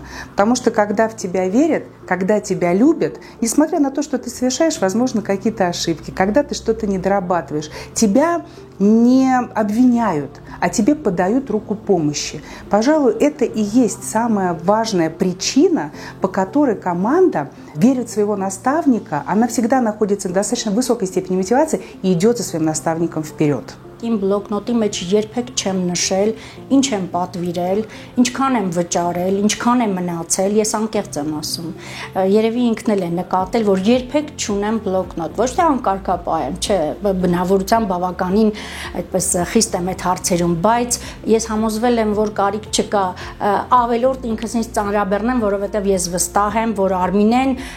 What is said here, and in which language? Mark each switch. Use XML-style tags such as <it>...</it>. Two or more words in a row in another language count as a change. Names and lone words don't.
<ru>Потому что когда в тебя верят, когда тебя любят, несмотря на то, что ты совершаешь, возможно, какие-то ошибки, когда ты что-то не дорабатываешь, тебя не обвиняют, а тебе подают руку помощи. Пожалуй, это и есть самая важная причина, по которой команда верит в своего наставника. Она всегда находится в достаточно высокой степени мотивации и идет за своим наставником вперед.</ru> <hy>Իմ բլոկնոտի մեջ երբեք չեմ նշել, ինչ եմ պատվիրել, ինչքան եմ վճարել, ինչքան եմ մնացել, ես անկեղծ եմ ասում։ Երևի ինքն էլ է նկատել, որ երբեք չունեմ բլոկնոտ, ոչ թե անկարգապահ եմ, չէ, բնավորության բավականին այդպես խիստ եմ այդ հարցերում, բայց ես համոզվել եմ, որ կարիք չկա ավելորդ ինքս ինձ ծանրաբեռնեմ, որովհետև ես վստահ եմ, որ Արմինեն</hy>